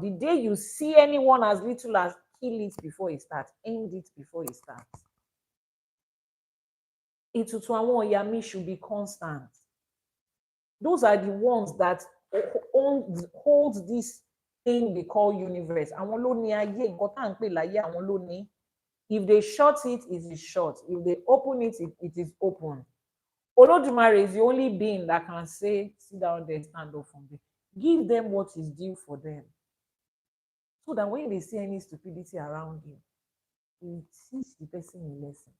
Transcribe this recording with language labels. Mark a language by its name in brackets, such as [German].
[English] The day you see anyone as little as, kill it before it starts, end it before it starts. [Yoruba] Ètùtù àwọn Ìyá [English] should be constant. Those are the ones that hold this thing they call universe. [Yoruba] Àwọn ló ní ayé, nǹkan tá à ń pè láyé, àwọn ló ní. [English] If they shut it, it is shut. If they open it, it is open. Olódùmarè is the only being that can say, sit down there, stand up from there. Give them what is due for them. So that when they see any stupidity around you, you teach the person a lesson.